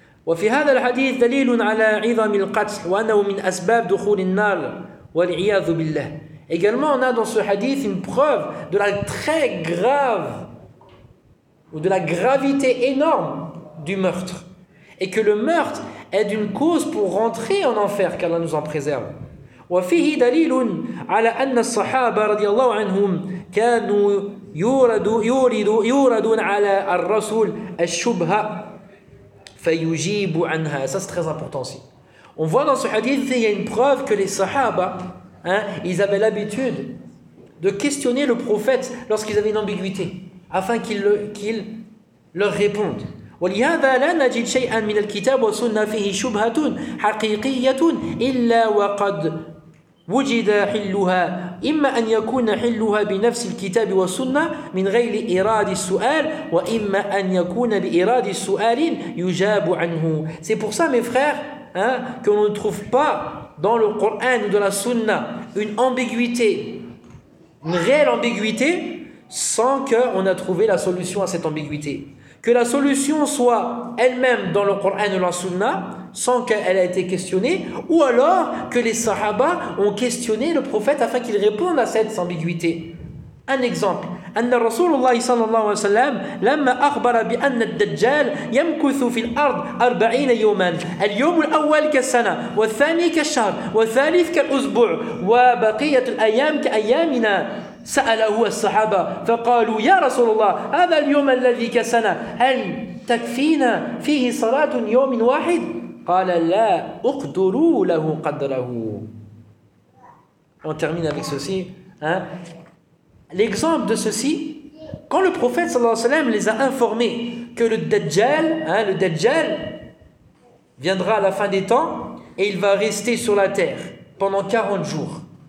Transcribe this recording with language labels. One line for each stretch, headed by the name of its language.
Arabic: وفي هذا الحديث دليل على عظم القتل وأنه من أسباب دخول النار والعياذ بالله.
French: Également, on a dans ce hadith une preuve de la très grave ou de la gravité énorme du meurtre, et que le meurtre est d'une cause pour rentrer en enfer, qu'Allah nous en préserve.
Arabic: وفيه دليل على أن الصحابة رضي الله عنهم كانوا يوردون على الرسول الشبهة.
French: Ça c'est très important aussi. On voit dans ce hadith, il y a une preuve que les sahaba, hein, ils avaient l'habitude de questionner le prophète lorsqu'ils avaient une ambiguïté, afin qu'il leur réponde. Et c'est pour ça, mes frères, hein, qu'on ne trouve pas dans le Coran ou dans la Sunna une ambiguïté, une réelle ambiguïté, sans qu'on a trouvé la solution à cette ambiguïté. Que la solution soit elle-même dans le Coran ou la Sunna, sans qu'elle ait été questionnée, ou alors que les sahaba ont questionné le prophète afin qu'il réponde à cette ambiguïté. Un exemple.
Arabic: أن رسول الله صلى الله عليه وسلم لما أخبر بأن الدجال يمكث في الأرض 40 يوما اليوم الأول كالسنة والثاني كالشهر والثالث كالأسبوع وبقية الأيام كأيامنا سأله الصحابة فقالوا يا رسول الله هذا اليوم الذي كالسنة هل تكفينا فيه صلاة يوم واحد قال لا أقدر له قدره.
French: On termine avec ceci, hein? L'exemple de ceci, quand le prophète sallallahu alayhi wa sallam les a informés que le Dajjal, hein, le Dajjal viendra à la fin des temps et il va rester sur la terre pendant 40 jours.